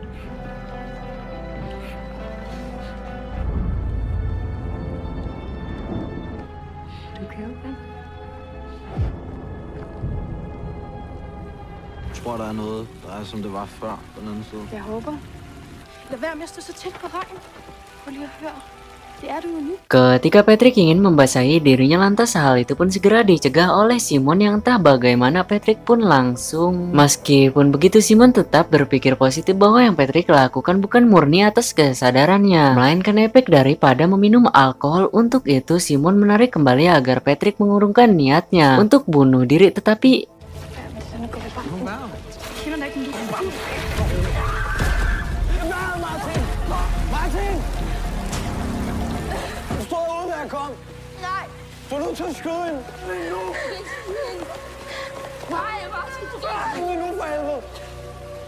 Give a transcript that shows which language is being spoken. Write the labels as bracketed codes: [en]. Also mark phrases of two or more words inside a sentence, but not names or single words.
[da] Du kan jo godt. Jeg tror, der er noget, der er som det var før på den anden side. Jeg håber. Lad være med at stå så tæt på vejen. Prøv lige at høre. Det er du jo nu. [id] Ketika Patrick ingin membasahi dirinya, lantas hal itu pun segera dicegah oleh Simon yang entah bagaimana Patrick pun langsung. Meskipun begitu, Simon tetap berpikir positif bahwa yang Patrick lakukan bukan murni atas kesadarannya, melainkan efek daripada meminum alkohol. Untuk itu Simon menarik kembali agar Patrick mengurungkan niatnya untuk bunuh diri, tetapi [da] Nej. Du er nødt til at skyde hende. Nej, Martin. Nu for helvede.